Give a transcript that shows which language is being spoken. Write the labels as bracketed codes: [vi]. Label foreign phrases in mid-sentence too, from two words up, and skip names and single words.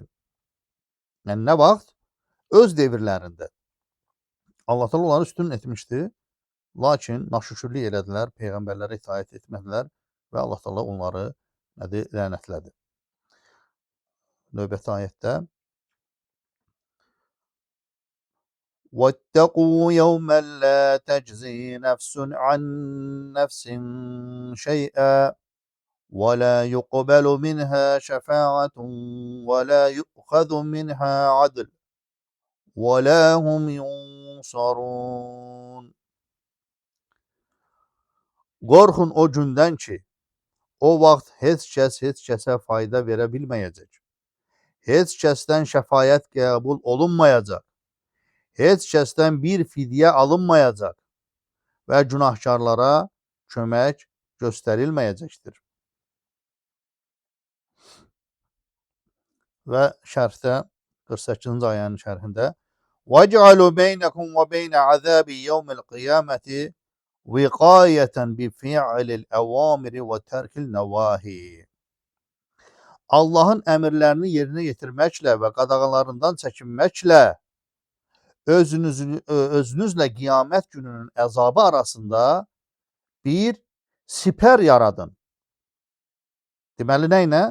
[az] Yəni nə vaxt? Öz devirlərində. Allah Teala onları üstün etmişdi. Lakin naşükürlük elədilər, peyğəmbərlərə itaət etmədilər və Allah Teala onları lənətlədi. Növbəti ayətdə [ar] وَاتَّقُوا يَوْمًا لَا تَجْزِي نَفْسٌ عَنْ نَفْسٍ شَيْئًا وَلَا يُقْبَلُ مِنْهَا شَفَاعَةٌ وَلَا يُؤْخَذُ مِنْهَا عَدْلٌ وَلَا هُمْ يُنْصَرُونَ. [az] Qorxun o gündən ki, o vaxt heç kəsə fayda verə bilməyəcək. Heç kəsdən şəfaət qəbul olunmayacaq. Heç kəsdən bir fidyə alınmayacaq və günahkarlara kömək göstərilməyəcəkdir. Və şərhdə 48-ci ayənin şərhində [ar] وَجْعَلُوا بَيْنَكُمْ وَبَيْنَ عَذَابِ يَوْمِ الْقِيَامَةِ وقايةً بفعل الأوامر وترك النواهي. [az] Allahın əmrlərini yerinə yetirməklə və qadağalarından çəkinməklə özünüzlə qiyamət gününün əzabı arasında bir sipər yaradın. Deməli, nə ilə?